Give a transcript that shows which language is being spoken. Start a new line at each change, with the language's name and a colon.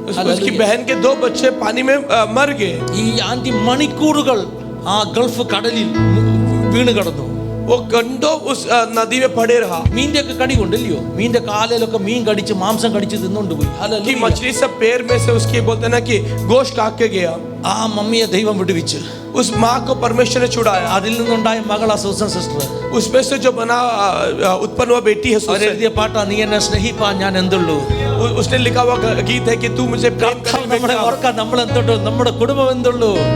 Hindi: उसकी बहन के 2 बच्चे पानी में मर गए.
Malayalam: ഈ ആന്റി മണിക്കൂറുകൾ ആ ഗൾഫ് കടലിൽ വീണ് കിടന്നു.
Hindi: वो घंटों उस नदी में पड़े रहा.
Malayalam: മീൻ്റെ ഒക്കെ കടി കൊണ്ടില്ലയോ? മീൻ്റെ കാലയിലൊക്കെ മീൻ കടിച്ച് മാംസം കടിച്ച് തിന്നുകൊണ്ട് പോയി.
Hindi: कि मछली सब पैर में से उसके बोलते ना कि गोश्त काट के गया.
Malayalam: ആ മമ്മിയെ ദൈവം വിടുവിച്ചു.
Hindi: उस माँ को परमेश्वर ने छुड़ाया.
Malayalam: അതിൽ നിന്നുണ്ടായ മകളാ സൂസൻ സിസ്റ്റർ.
Hindi: उसमें से जो बना उत्पन्न हुआ बेटी है सुसन.
Malayalam: അവരെഴുതിയ പാട്ടാ, നീ എന്നെ സ്നേഹിപ്പാൻ ഞാൻ എന്തുള്ളൂ.
Hindi: उसने लिखा हुआ गीत है कि तू मुझे प्रेम कर.
Malayalam: നമ്മളെ ഓർക്കാൻ നമ്മൾ എന്തുള്ളൂ, നമ്മുടെ കുടുംബം എന്തുള്ളൂ.